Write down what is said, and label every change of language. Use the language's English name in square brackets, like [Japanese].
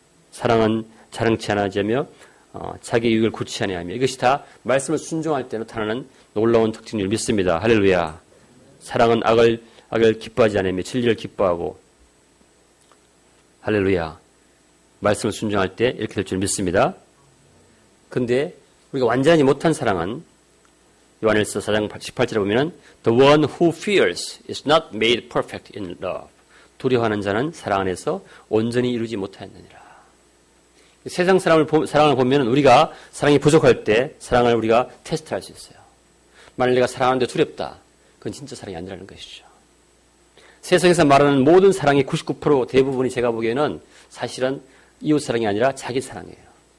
[Korean] 사랑은 자랑치 않으며 자기 이익을 굳이 아니하며. 이것이 다 말씀을 순종할 때 나타나는 놀라운 특징을 믿습니다. 할렐루야. 사랑은 악을 기뻐하지 않으며 진리를 기뻐하고. 할렐루야. 말씀을 순종할 때 이렇게 될 줄 믿습니다. 그런데 우리가 완전히 못한 사랑은 요한일서 4장 18절에 보면은 [English] The one who fears is not made perfect in love. [Korean] 두려워하는 자는 사랑 안에서 온전히 이루지 못하였느니라. 세상 사랑을 보면 우리가 사랑이 부족할 때 사랑을 우리가 테스트할 수 있어요. 만일 내가 사랑하는데 두렵다. 그건 진짜 사랑이 아니라는 것이죠. 세상에서 말하는 모든 사랑의 99% 대부분이 제가 보기에는 사실은 이웃사랑이 아니라 자기사랑이에요.